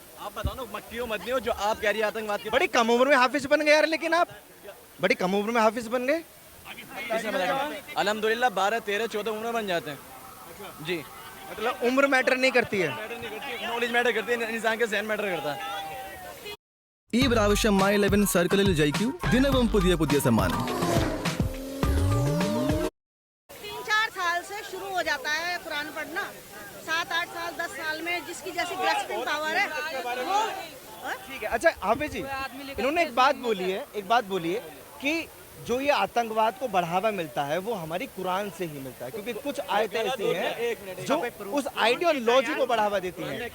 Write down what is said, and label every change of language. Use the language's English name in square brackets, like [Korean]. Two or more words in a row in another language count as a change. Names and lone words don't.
[Hindi] आप बताओ ना, मक्की हो मदनी हो, जो आप कह रही है आतंकवाद की। बड़ी कम उम्र में हाफिज बन गए यार, लेकिन आप बड़ी कम उम्र में हाफिज बन गए। अल्हम्दुलिल्लाह 12, 13, 14 उम्र बन जाते हैं जी। मतलब उम्र मैटर नहीं करती है, [English] knowledge matter [Hindi] करती है, इंसान के ज़हन मैटर करता है। [Malayalam] ഈ പ്രാവശ്യം My11 സർക്കിളിൽ ജയിക്കൂ, ദിനവും പുതിയ സമ്മാനം. [Hindi] 3-4 साल से शुरू हो जाता है कुरान पढ़ना। 7-8 साल 10 साल में जिसकी जैसी [English] grasping power [Hindi] है वो। ठीक है। अच्छा हाफिज जी, इन्होंने एक बात बोली है कि जो ये आतंकवाद को बढ़ावा मिलता है वो हमारी कुरान से ही मिलता है, क्योंकि कुछ आयतें ऐसी हैं जो उस आइडियोलॉजी को बढ़ावा देती हैं।